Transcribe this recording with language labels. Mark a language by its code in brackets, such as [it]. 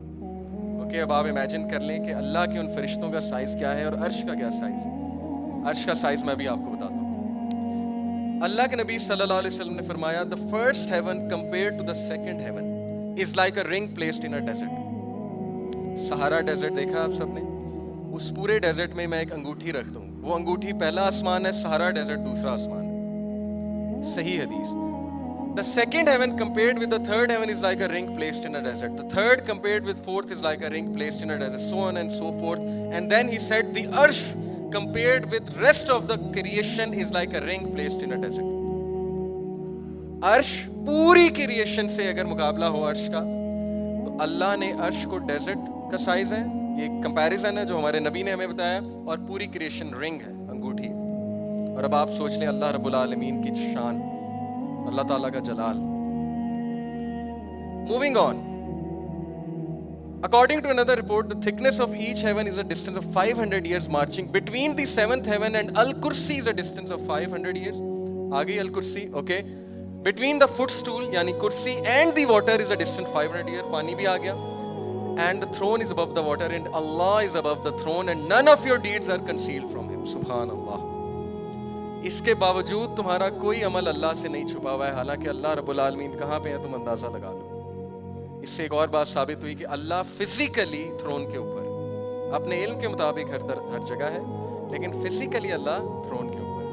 [ur] Okay, اب آپ imagine کر لیں کہ اللہ کے ان فرشتوں کا سائز کیا ہے اور عرش کا کیا سائز ہے. عرش کا سائز میں بھی آپ کو بتاتا ہوں. اللہ کے نبی صلی اللہ علیہ وسلم نے فرمایا [en] the first heaven compared to the second heaven is like a ring placed in a desert. [ur] سہارا ڈیزرٹ دیکھا آپ سب نے؟ اس پورے ڈیزرٹ میں ایک انگوٹھی رکھ دوں، وہ انگوٹھی پہلا آسمان ہے، سہارا ڈیزرٹ دوسرا آسمان ہے. صحیح حدیث. [en] The second heaven compared with the third heaven is like a ring placed in a desert. The third compared with fourth is like a ring placed in a desert, so on and so forth. And then he said the arsh compared with rest of the creation is like a ring placed in a desert. [ur] عرش پوری creation سے اگر مقابلہ ہو عرش کا، تو اللہ نے عرش کو ڈیزرٹ کا سائز ہے، یہ کمپیریزن ہے جو ہمارے نبی نے ہمیں بتایا، اور پوری کریشن رنگ ہے، انگوٹھی. اور اب آپ سوچ لیں اللہ رب العالمین کی شان، اللہ تعالیٰ کا جلال. [en] Moving on. According to another report, the thickness of each heaven is a distance of 500 years marching. Between the seventh heaven and Al-Kursi is a distance of 500 years. [ur] آگئی [en] Al-Kursi, okay. Between the footstool, yani kursi, and the water is a distance 500 years. [ur] پانی بھی آ گیا. [en] And the throne is above the water, and Allah is above the throne, and none of your deeds are concealed from him. [ar] سبحان اللہ. [ur] اس کے باوجود تمہارا کوئی عمل اللہ سے نہیں چھپا ہوا ہے، حالانکہ اللہ رب العالمین کہاں پہ ہے تم اندازہ لگا لو. اس سے ایک اور بات ثابت ہوئی کہ اللہ فزیکلی تھرون کے اوپر، اپنے علم کے مطابق ہر جگہ ہے، لیکن فزیکلی اللہ تھرون کے اوپر.